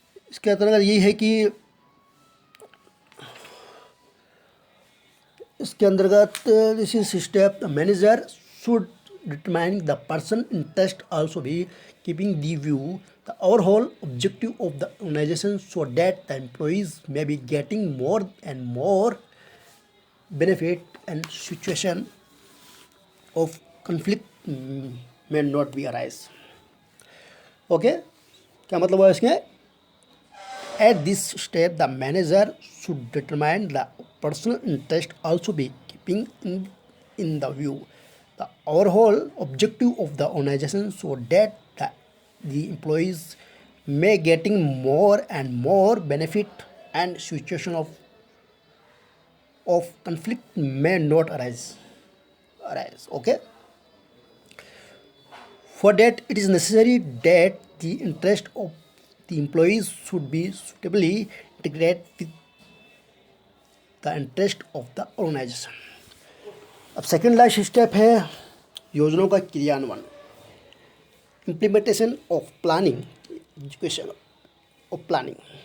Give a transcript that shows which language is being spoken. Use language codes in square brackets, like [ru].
[hi] इसके अंतर्गत यही है कि इसके अंतर्गत [en] This is step the manager should determine the person interest also be keeping the view the overall objective of the organisation so that the employees may be getting more and more benefit and situation of conflict may not be arise. Okay, [hi] क्या मतलब है इसके? [en] At this step the manager should determine the personal interest also be keeping in the view the overall objective of the organization, so that the employees may getting more and more benefit and situation of conflict may not arise. Okay, for that it is necessary that the interest of the employees should be suitably integrated with the interest of the organization. [hi] अब second last step है योजनाओं का क्रियान्वयन, [en] Implementation of planning, education of planning.